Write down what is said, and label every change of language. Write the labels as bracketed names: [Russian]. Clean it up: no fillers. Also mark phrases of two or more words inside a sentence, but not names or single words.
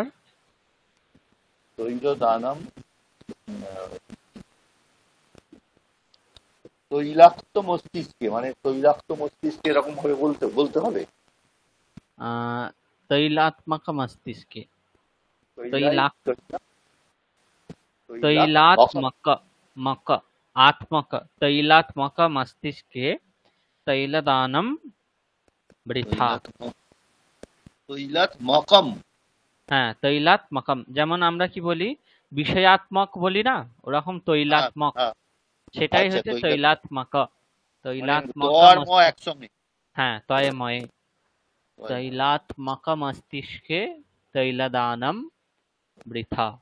[Sanskrit] তৈল দানম, [Bangla] তৈলাক্ত মস্তিষ্কে, মানে তৈলাক্ত মস্তিষ্কে এরকম ভাবে বলতে বলতে হবে। [Sanskrit] আহ তৈলাত্মক মস্তিষ্কে। তৈলাই তৈলাক তৈলাক মকম, तैलात्मक मक आत्मक तैलात्मक मस्तिष्के तैलदानम বৃথা। তৈলাত তৈলাত মকম। [Bangla] হ্যাঁ, তৈলাত্মকম, যেমন আমরা কি বলি, বিষয়াত্মক বলি না, ওরকম হ্যাঁ, তৈলাত্মক, হ্যাঁ। সেটাই আচ্ছা, হচ্ছে তৈলাত, তৈলাত্মক। মানে ত তৈলাত্মক আর ম মস্তিষ্ক। একসঙ্গে। হ্যাঁ, তয়ময়ে। [Sanskrit] তৈলাত্মক মস্তিষ্কে তৈলদানম বৃথা।